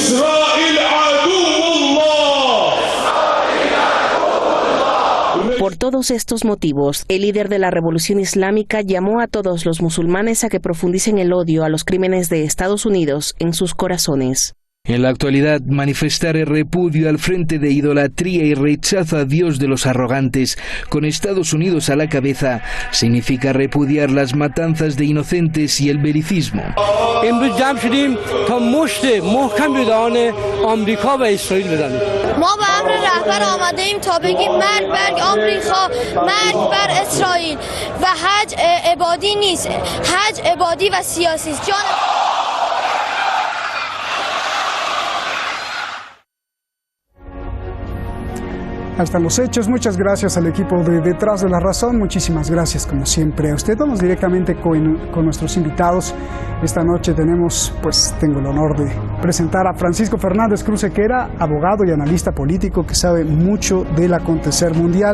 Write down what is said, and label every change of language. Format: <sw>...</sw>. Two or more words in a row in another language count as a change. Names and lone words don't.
<es>Por todos estos motivos, el líder de la Revolución Islámica llamó a todos los musulmanes a que profundicen el odio a los crímenes de Estados Unidos en sus corazones. En la actualidad, manifestar el repudio al frente de idolatría y rechazo a Dios de los arrogantes, con Estados Unidos a la cabeza, significa repudiar las matanzas de inocentes y el belicismo.</es> <fa>ما به امر رهبر آمده ایم تا بگیم مرگ بر آمریکا، مرگ بر اسرائیل و حج عبادی نیست، حج عبادی و سیاسی است.</fa> <es>Ahí están los hechos. Muchas gracias al equipo de Detrás de la Razón. Muchísimas gracias, como siempre, a usted. Vamos directamente con nuestros invitados. Esta noche tengo el honor de presentar a Francisco Fernández Cruz Sequera, abogado y analista político que sabe mucho del acontecer mundial.</es>